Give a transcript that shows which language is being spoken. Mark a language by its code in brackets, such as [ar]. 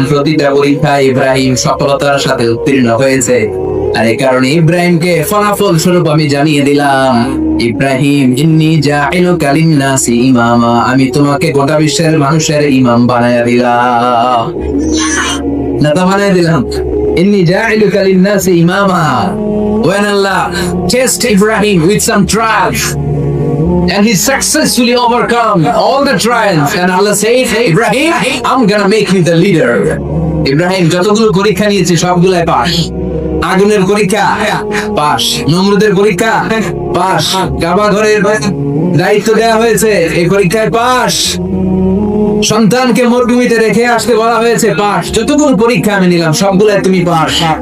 [bn] প্রতিটা পরীক্ষায় ইব্রাহিম সফলতার সাথে উত্তীর্ণ হয়েছে। আর এই কারণে ইব্রাহিমকে ফলাফল স্বরূপ আমি জানিয়ে দিলাম, ইব্রাহিম [ar] ইন্নী জাইলুকা লিন-নাসি ইমামা, [bn] আমি তোমাকে গোটা বিশ্বের মানুষের ইমাম বানায়া দিলাম, নেতা বানায়া দিলাম। [ar] ইন্নী জাইলুকা লিন-নাসি ইমামা। [en] When Allah tested Ibrahim with some trials and he successfully overcome all the trials, and Allah said, Ibrahim, I'm gonna make you the leader. [bn] Ibrahim যতগুলো পরীক্ষা নিয়েছে সবগুলাই পাস। আগুনের পরীক্ষা পাস, নমরুদের পরীক্ষা পাস, কাবা ঘরের দায়িত্ব দেওয়া হয়েছে, এই পরীক্ষায় পাস। সন্তানকে মরুভূমিতে রেখে আসতে বলা হয়েছে, পাস। যতগুলো পরীক্ষা আমি নিলাম সবগুলাই তুমি পাস।